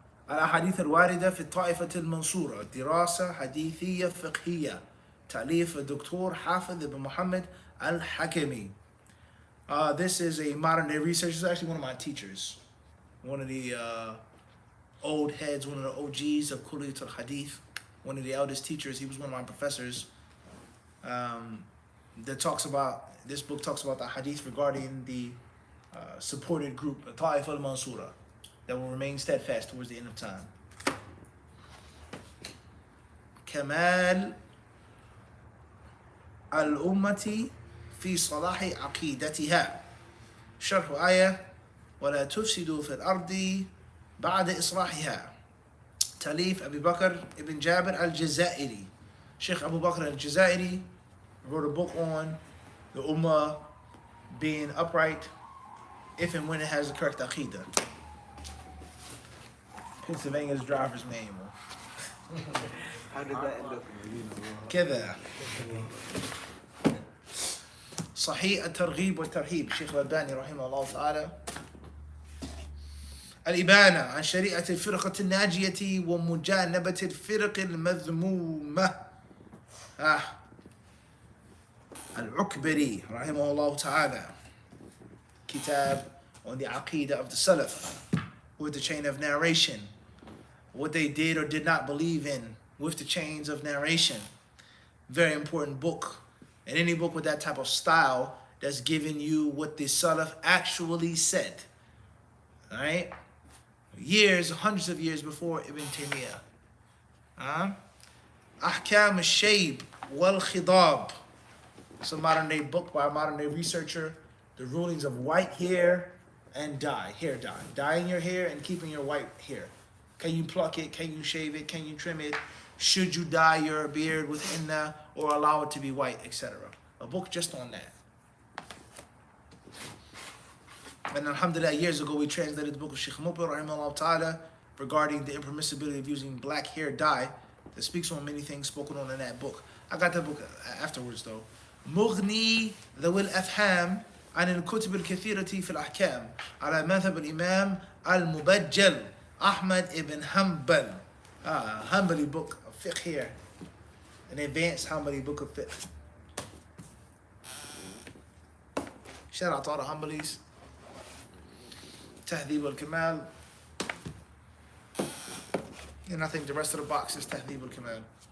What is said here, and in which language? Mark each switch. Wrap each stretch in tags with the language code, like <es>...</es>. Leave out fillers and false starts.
<ar>الأحاديث الواردة في الطائفة المنصورة دراسة حديثية فقهية تأليف الدكتور حافظ بن محمد الحكمي.</ar> <en>This is a modern day researcher. This is actually one of my teachers. One of the old heads, one of the OGs of Kulliyat al-Hadith. One of the eldest teachers. He was one of my professors. That talks about, this book talks about the hadith regarding the supported group, Ta'if al-Mansura, that will remain steadfast towards the end of time.</en> <ar>كمال الأمة في صلاح عقيدتها شرح آية ولا تفسدوا في الأرض بعد إصلاحها تأليف أبي بكر ibn Jabir al-Jazairi.</ar> <en>Sheikh Abu Bakr al-Jazairi wrote a book on the Ummah being upright if and when it has the correct aqidah. Pennsylvania's driver's manual. How did that end up in Medina?</en> <ar>كذا صحيح الترغيب والترهيب الشيخ الألباني رحمه الله تعالى. الإبانة عن شريعة الفرقة الناجية ومجانبة الفرق المذمومة العكبري رحمه الله تعالى.</ar> <en>Kitab on the Aqidah of the Salaf with the chain of narration, what they did or did not believe in with the chains of narration. Very important book. And any book with that type of style that's giving you what the Salaf actually said. Alright? Years, hundreds of years before Ibn Taymiyyah. Ahkam al-Shayb wal-Khidab. It's a modern day book by a modern day researcher. The rulings of white hair and dye, hair dye. Dyeing your hair and keeping your white hair. Can you pluck it? Can you shave it? Can you trim it? Should you dye your beard with henna or allow it to be white, etc. A book just on that. And alhamdulillah, years ago we translated the book of Sheikh Mubir rahimahullah ta'ala regarding the impermissibility of using black hair dye that speaks on many things spoken on in that book. I got that book afterwards though.</en> <ar>مغني ذوي الأفهام عن الكتب الكثيرة في الأحكام على مذهب الإمام المبجل أحمد ibn Hanbal.</ar> <en>Hanbali book of fiqh here. An advanced Hanbali book of fiqh. Shout out to all the Hanbalis. Tahdhib al-Kamal. And I think the rest of the box is Tahdhib al-Kamal.</en>